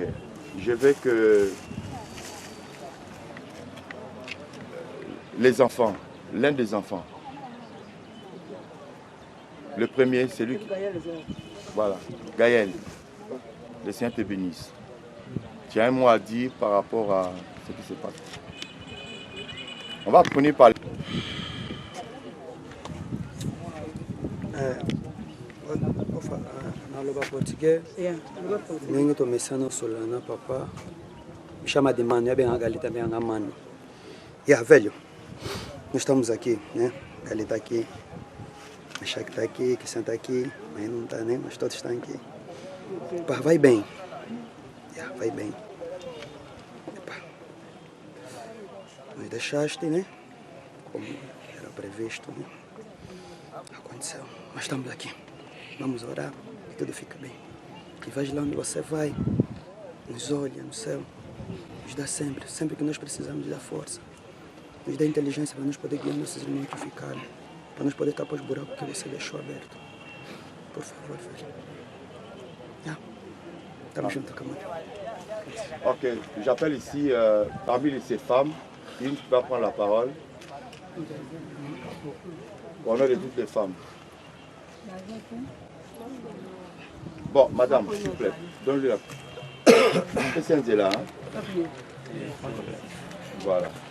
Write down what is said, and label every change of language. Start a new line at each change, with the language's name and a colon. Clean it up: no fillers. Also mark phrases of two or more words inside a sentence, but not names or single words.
French: Je veux que les enfants, l'un des enfants, le premier, c'est lui qui... Voilà, Gaël. Le Seigneur te bénisse. Tu as un mot à dire par rapport à ce qui se passe. On va prendre par...
Lingala: naloba portugais ndenge tomesana osola na papa
Portuguese: chama de mano
Lingala: yabengaka Galita bengaka mano ya velho
Portuguese: nós estamos aqui, né? Galita aqui, Meshach está aqui, Cristian está aqui, mas não está, né? Mas todos estão aqui. Pá, vai bem. Vai bem. Epá. Nos deixaste, né? Como era previsto, né? Aconteceu. Mas estamos aqui. Vamos orar, que tudo fica bem. E vais lá onde você vai, nos olha no céu, nos dá sempre que nós precisamos da força, nos dá inteligência para nos poder guiar nossos irmãos que ficaram. para nós poder tapar os buracos que você deixou aberto. Por favor, velho. Estamos juntos, camarada.
French: Ok, j'appelle ici, parmi ces femmes, une qui va prendre la parole. Au nom de toutes les femmes. Bon, madame, s'il vous plaît, donne-lui la... Christiane est là, hein? Voilà.